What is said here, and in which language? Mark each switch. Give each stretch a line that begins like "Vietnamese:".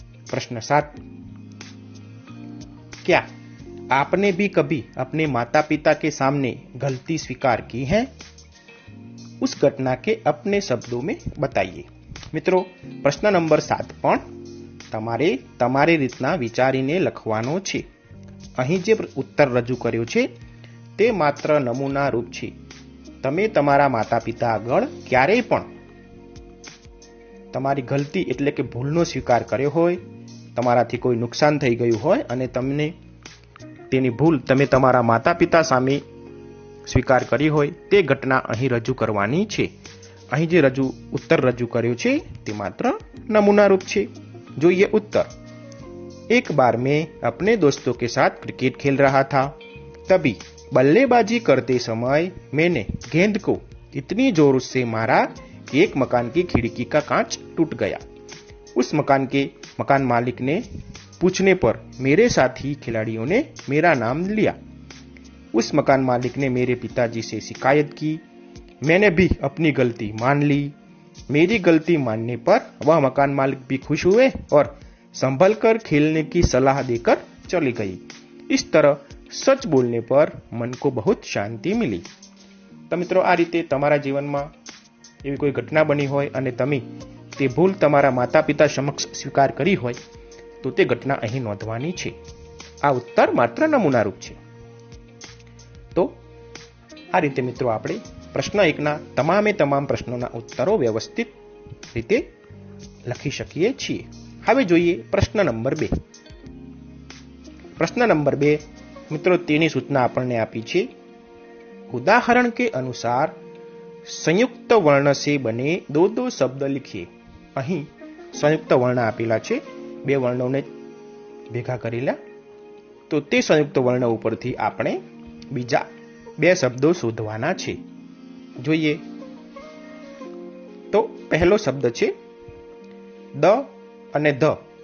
Hindi: प्रश्न 7, क्या आपने भी कभी अपने माता पिता के सामने गलती स्वीकार की है? उस घटना के अपने शब्दों में बताइए। मित्रों, प्रश्न नंबर 7
Gujarati: પણ તમારી રીતના વિચારીને લખવાનો છે। અહીં જે ઉત્તર રજૂ કર્યો છે તે માત્ર નમૂના રૂપ છે। તમે તમારા માતા પિતા આગળ ક્યારેય પણ તમારી ગલતી એટલે કે ભૂલનો સ્વીકાર કર્યો હોય, તમારાથી કોઈ નુકસાન થઈ ગયું હોય અને તમને તેની ભૂલ તમે તમારા માતા પિતા સામે સ્વીકાર કરી હોય તે ઘટના અહીં રજૂ કરવાની છે। અહીં જે ઉત્તર રજૂ કર્યો છે તે માત્ર નમૂના રૂપ છે। જોઈએ
Hindi: उत्तर, एक बार मैं अपने दोस्तों के साथ क्रिकेट खेल रहा था। तभी बल्लेबाजी करते समय मैंने गेंद को इतनी जोर से मारा कि एक मकान की खिड़की का कांच टूट गया। उस मकान मालिक ने पूछने पर मेरे साथी खिलाड़ियों ने मेरा नाम लिया। उस मकान मालिक ने मेरे पिताजी से शिकायत की। मैंने भी अपनी गलती मान ली। मेरी गलती मानने पर वह मकान मालिक भी खुश हुए और संभल कर खेलने की सलाह देकर चली गई। इस तरह सच बोलने पर मन को बहुत शांति मिली।
Gujarati: तो मित्रों, आ रीते तमारा जीवन में एवी कोई घटना बनी होय अने तमे ते भूल तमारा माता पिता समक्ष स्वीकार करी होय तो ते घटना અહીં નોંધવાની છે। આ ઉત્તર માત્ર નમૂના રૂપ છે। તો આ રીતે મિત્રો આપણે પ્રશ્ન 1ના તમામ પ્રશ્નોના ઉત્તરો વ્યવસ્થિત રીતે લખી શકીએ છીએ। હવે જોઈએ પ્રશ્ન નંબર 2। પ્રશ્ન નંબર 2 મિત્રો તેની સૂચના આપણને આપી છે।
Hindi: उदाहरण के अनुसार संयुक्त वर्ण से बने दो शब्द लिखिए।
Gujarati: અહીં સંયુક્ત વર્ણ આપેલા છે, બે વર્ણોને ભેગા કરેલા, તો તે સંયુક્ત વર્ણ ઉપરથી આપણે બીજા બે શબ્દો શોધવાના છે। જોઈએ તો પહેલો શબ્દ છે द અને ध।